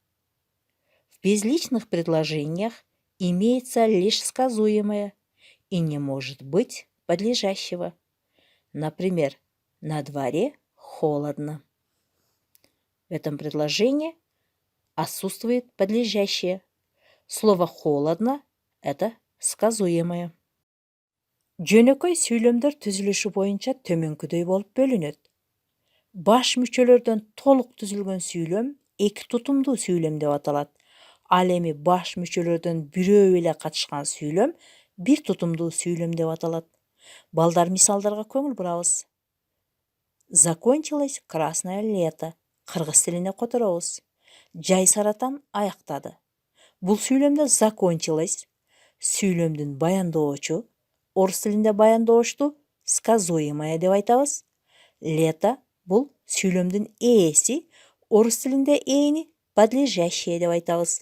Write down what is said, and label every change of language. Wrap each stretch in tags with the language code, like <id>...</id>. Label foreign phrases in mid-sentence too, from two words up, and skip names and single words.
<ru>В безличных предложениях имеется лишь сказуемое и не может быть подлежащего. Например, на дворе холодно. В этом предложении отсутствует подлежащее. Слово «холодно» – это сказуемое.</ru> <ky>Жөнөкөй сүйлөмдөр түзүлүшү боюнча төмөнкүдөй болуп бөлүнөт. Баш мүчөлөрдөн толук түзүлгөн сүйлөм эки тутумдуу сүйлөм деп аталат. Ал эми баш мүчөлөрдөн бирөө эле катышкан сүйлөм бир тутумдуу сүйлөм деп аталат. Балдар мисалдарга көңүл бурабыз.</ky> <ru>Закончилось красное лето.</ru> <ky>Кыргыз тилине которобуз. Жай саратан аяктады. Бул сүйлөмдө закончилось сүйлөмдүн баяндоочу, орус тилинде баяндоошту сказуемое деп айтабыз. Лето бул сүйлөмдүн ээси, орус тилинде ээни подлежащее деп айтабыз.</ky>